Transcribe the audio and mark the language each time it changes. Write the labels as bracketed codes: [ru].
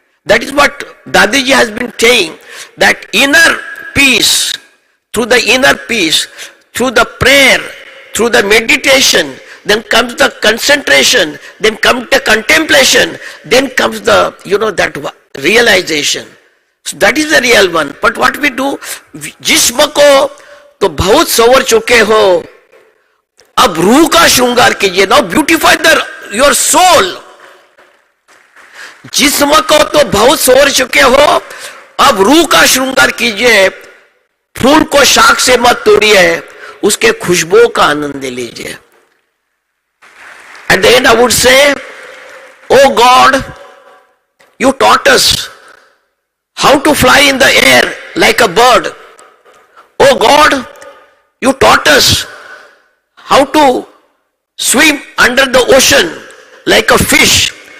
[en] That is what Dadiji has been saying, that inner peace, through the inner peace, through the prayer, through the meditation, then comes the concentration, then comes the contemplation, then comes the, that realization. So that is the real one. But what we do, [hi] jism ko to bahut sawar chuke ho, ab रूह का श्रृंगार कीजिए. [en] Now beautify your soul. [hi] जिस्म को तो बहुत सोर चुके हो, अब रूह का श्रृंगार कीजिए. फूल को शाख से मत तोड़िए, उसके खुशबू का आनंद लीजिए. [en] At the end I would say, oh God, you taught us how to fly in the air like a bird. Oh God, you taught us how to swim under the ocean like a fish.